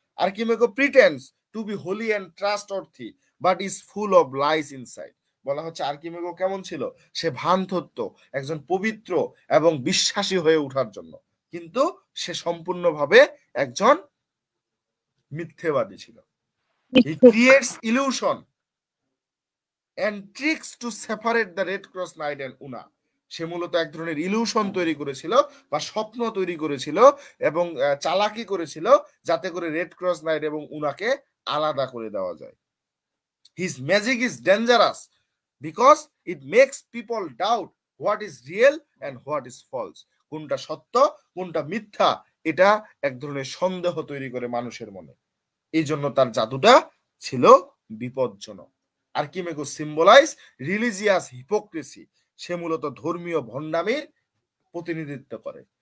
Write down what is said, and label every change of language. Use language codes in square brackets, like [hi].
[en] Archimago pretends to be holy and trustworthy but is full of lies inside. [bn] বলা হচ্ছে আর্কিমেগো কেমন ছিল, সে ভান ধরতো একজন পবিত্র এবং বিশ্বাসী হয়ে ওঠার জন্য, কিন্তু সে সম্পূর্ণভাবে একজন মিথ্যেবাদী ছিল। [en] He creates illusion and tricks to separate the Red Cross Knight and Una. [bn] সে মূলত এক ধরনের ইলিউশন তৈরি করেছিল বা স্বপ্ন তৈরি করেছিল এবং চালাকি করেছিল যাতে করে রেড ক্রস নাইট এবং উনাকে আলাদা করে দেওয়া যায়। [en] His magic is dangerous because it makes people doubt what is real and what is false. [bn] কোনটা সত্য কোনটা মিথ্যা এটা এক ধরনের সন্দেহ তৈরি করে মানুষের মনে। এই জন্য তার জাদুটা ছিল বিপজ্জনক। আর্কিমেগো [en] Symbolize religious hypocrisy. [bn] সে মূলত ধর্মীয় ভণ্ডামির প্রতিনিধিত্ব করে।